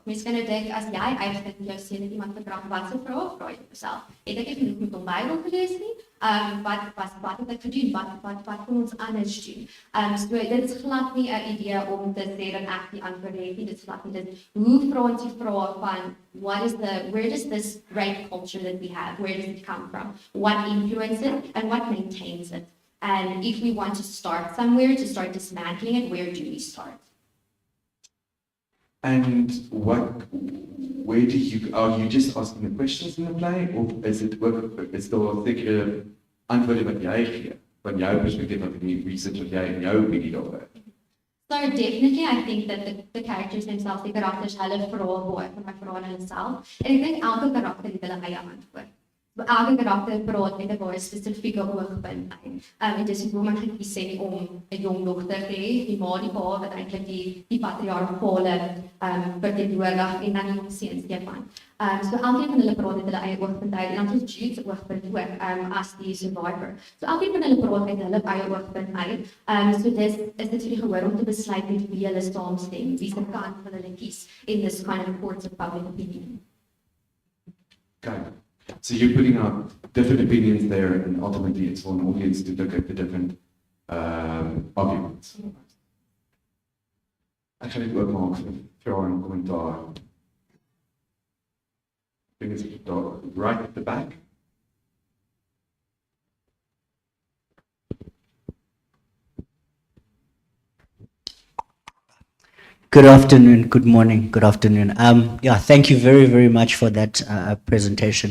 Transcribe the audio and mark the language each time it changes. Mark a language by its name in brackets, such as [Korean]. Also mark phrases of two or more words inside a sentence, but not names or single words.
[Afrikaans] Mens kan nou dink as jy eintlik jou seun het iemand gevra wat se vraag vra jy jouself? Het ek nie genoeg met hom Bybel gelees nie? Wat het ek gedoen? Wat kan ons anders doen? So dit is glad nie 'n idee om te sê dat ek die antwoord het nie. Dit is glad nie dit. Hoe vra ons die vraag van [English] where does this rape culture that we have, where does it come from? What influences it and what maintains it? And if we want to start somewhere, to start dismantling it, where do we start? And where are you just asking the questions in the play, or is it is there a secular [Afrikaans] antwoord wat jy gee, van jou perspectief of die research wat jy in jou opinie daaroor? [English] So definitely, I think that the characters themselves, [Afrikaans] die karakters, hulle vra baie van my vrae aan hulle self. En ek dink elke karakter het hulle eie antwoord. Elke karakter praat met 'n baie spesifieke oogpunt uit. En dis hoe man gekies het om 'n jong dogter te hê, die ma die pa wat eintlik die patriargale verteenwoordig en dan die jong seun Stefan. So elkeen van hulle praat met hulle eie oogpunt uit en dan is Jude se oogpunt ook as die survivor. So elkeen van hulle praat met hulle eie oogpunt uit. So dis is dit vir die gehoor om te besluit met wie hulle saamstem, wie se kant van hulle kies [English] in this kind of courts of public opinion. Okay. So you're putting out different opinions there, and ultimately it's for an audience to look at the different arguments. [Afrikaans] Ek gaan dit ook maak vir een kommentaar. [English] I think it's right at the back. Good afternoon, good morning, good afternoon. Yeah, thank you very, very much for that presentation.